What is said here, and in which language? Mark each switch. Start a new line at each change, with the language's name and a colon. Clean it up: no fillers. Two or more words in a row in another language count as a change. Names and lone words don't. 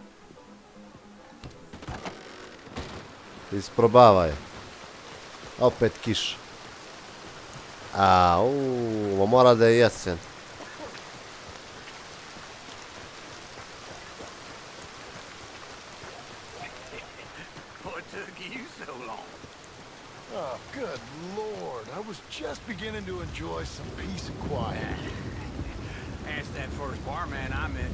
Bosnian: Isprobavaj. Opet kiša. Ovo mora da je jesen.
English: What took you so long? Oh, good lord. I was just beginning to enjoy some peace and quiet. Asked that first barman I met.